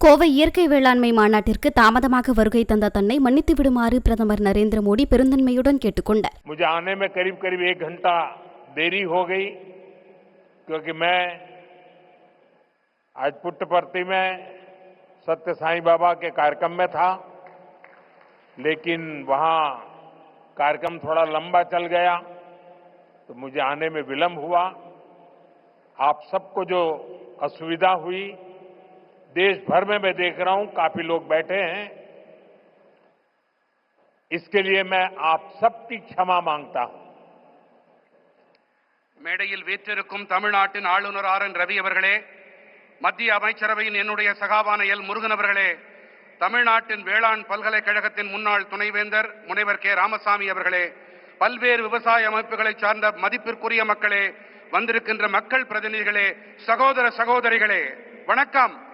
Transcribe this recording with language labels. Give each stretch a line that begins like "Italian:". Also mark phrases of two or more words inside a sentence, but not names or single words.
Tamil: கோவை இயற்கை வேளாண்மை மாநாட்டிற்கு தாமதமாக வருகை தந்த தன்னை மன்னித்து விடுமாறு பிரதமர் நரேந்திர மோடி பெருந்தன்மையுடன் கேட்டுக்கொண்டார்.
Hindi: मुझे आने में करीब करीब 1 घंटा देरी हो गई क्योंकि मैं आज पुट्टपर्ती में सत्य साईं बाबा के कार्यक्रम में था, लेकिन वहां कार्यक्रम थोड़ा लंबा चल गया तो मुझे आने में विलंब हुआ। आप सबको जो असुविधा हुई, देश भर में मैं देख रहा हूं काफी लोग बैठे हैं, इसके लिए मैं आप सबकी क्षमा मांगता हूं.
Tamil: மேடையில் வீற்றிருக்கும் தமிழ்நாட்டின் ஆளுநர் ஆர் என் ரவி அவர்களே, மத்திய அமைச்சரவையின் என்னுடைய சகாவான எல் முருகன் அவர்களே, தமிழ்நாட்டின் வேளாண் பல்கலைக்கழகத்தின் முன்னாள் துணைவேந்தர் முனைவர் கே ராமசாமி அவர்களே, பல்வேறு விவசாய அமைப்புகளை சார்ந்த மதிப்பிற்குரிய மக்களே, வந்திருக்கின்ற மக்கள் பிரதிநிதிகளே, சகோதர சகோதரிகளே, வணக்கம்.